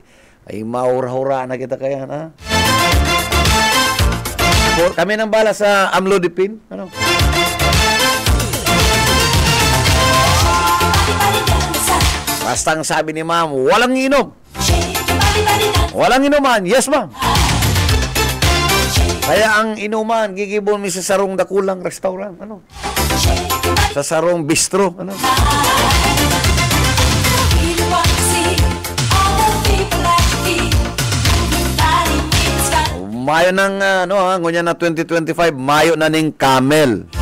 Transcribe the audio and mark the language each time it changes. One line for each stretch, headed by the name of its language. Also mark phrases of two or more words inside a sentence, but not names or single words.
Bikol: Ay, maura-hura na kita kaya, ha? Kami nang bala sa Amlodipine, ano?
Filipino: Basta ang sabi ni ma'am, walang inom. Walang inuman,
English: yes ma'am.
Bikol: Kaya ang inuman, gigibon mi sa sarong dakulang restaurant, ano? Sa sarong bistro, ano? Mayo ng ngunya na 2025, mayo na ning Camel.